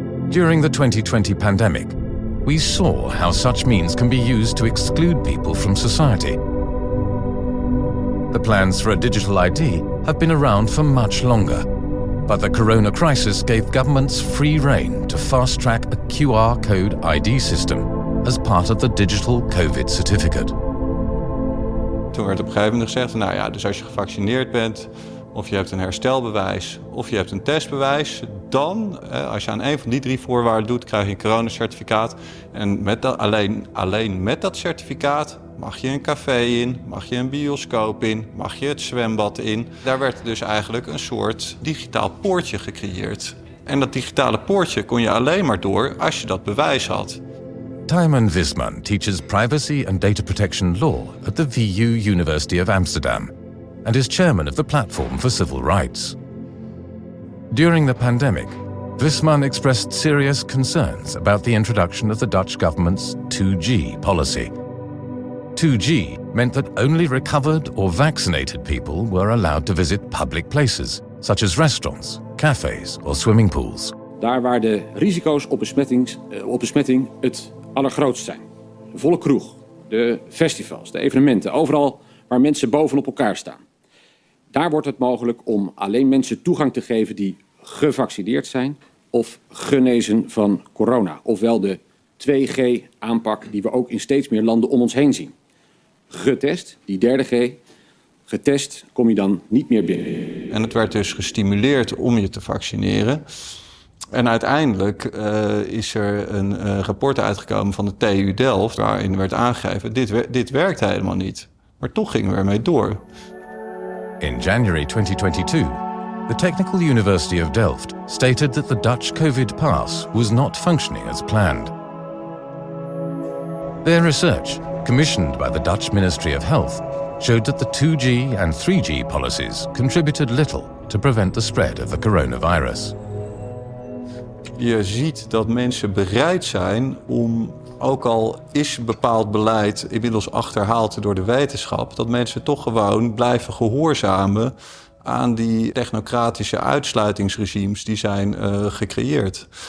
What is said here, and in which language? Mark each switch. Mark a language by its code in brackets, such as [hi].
[en] During the 2020 pandemic, we saw how such means can be used to exclude people from society. The plans for a digital ID have been around for much longer, but the corona crisis gave governments free rein to fast-track a QR code ID system as part of the digital COVID certificate. [nl] Toen werd op een gegeven moment gezegd, nou ja, dus als je gevaccineerd bent, of je hebt een herstelbewijs, of je hebt een testbewijs, dan, als je aan een van die 3 voorwaarden doet, krijg je een coronacertificaat. En met dat, alleen met dat certificaat mag je een café in, mag je een bioscoop in, mag je het zwembad in. Daar werd dus eigenlijk een soort digitaal poortje gecreëerd. En dat digitale poortje kon je alleen maar door als je dat bewijs had. [en] Tijmen Visman teaches privacy and data protection law at the VU University of Amsterdam and is chairman of the Platform for Civil Rights. During the pandemic, Visman expressed serious concerns about the introduction of the Dutch government's 2G policy. 2G meant that only recovered or vaccinated people were allowed to visit public places, such as restaurants, cafes or swimming pools. [nl] Daar waar de risico's op besmetting het allergrootst zijn. De volle kroeg, de festivals, de evenementen, overal waar mensen bovenop elkaar staan. Daar wordt het mogelijk om alleen mensen toegang te geven die gevaccineerd zijn of genezen van corona. Ofwel de 2G-aanpak die we ook in steeds meer landen om ons heen zien. Getest, die 3 G, getest kom je dan niet meer binnen. En het werd dus gestimuleerd om je te vaccineren. En uiteindelijk is er een rapport uitgekomen van de TU Delft waarin werd aangegeven, dit werkt helemaal niet. Maar toch gingen we ermee door. [en] In January 2022, the Technical University of Delft stated that the Dutch COVID pass was not functioning as planned. Their research, commissioned by the Dutch Ministry of Health, showed that the 2G and 3G policies contributed little to prevent the spread of the coronavirus. [nl] Je ziet dat mensen bereid zijn om, ook al is bepaald beleid inmiddels achterhaald door de wetenschap, dat mensen toch gewoon blijven gehoorzamen aan die technocratische uitsluitingsregimes die zijn gecreëerd.